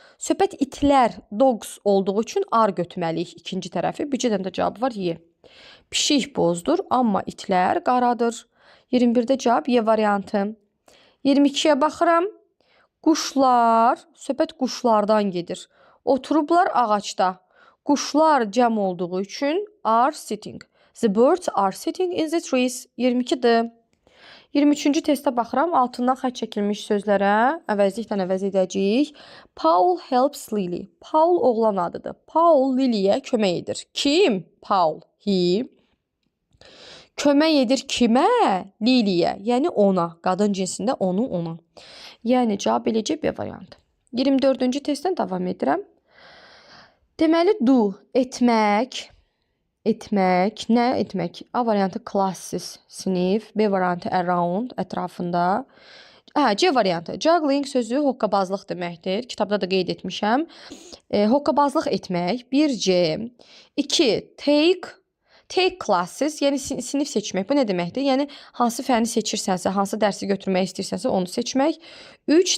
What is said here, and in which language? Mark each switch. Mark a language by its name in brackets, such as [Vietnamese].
[Azerbaijani] Söhbət itlər, dogs olduğu üçün ar götürməliyik ikinci tərəfi. Bircə dənə də cavabı var, Y. Pişik bozdur, amma itlər qaradır. 21-də cavab Y variantı. 22-yə baxıram. Quşlar, söhbət quşlardan gedir. Oturublar ağacda. Quşlar cəm olduğu üçün [English] are sitting. The birds are sitting in the trees. [Azerbaijani] 22-dir. 23-cü testə baxıram. Altından xətt çəkilmiş sözlərə əvəzliklə əvəz edəcəyik. [English] Paul helps Lily. [Azerbaijani] Paul oğlan adıdır. Paul Lily'yə kömək edir. Kim? Paul. He. Kömək edir kimə? Lily'yə. Yəni ona. Qadın cinsində onu, ona. Yəni cavab eləcək B variantı. 24-cü testdən davam edirəm. Deməli, do, etmək. Etmək, nə etmək? A variantı classes, sinif. B variantı around, ətrafında. C variantı. Juggling sözü hoqqabazlıq deməkdir. Kitabda da qeyd etmişəm. Hoqqabazlıq etmək. 1C. 2. [English] Take classes, [Azerbaijani] yəni sinif seçmək. Bu nə deməkdir? Yəni hansı fəni seçirsənsə, hansı dərsi götürmək istəyirsənsə onu seçmək. 3.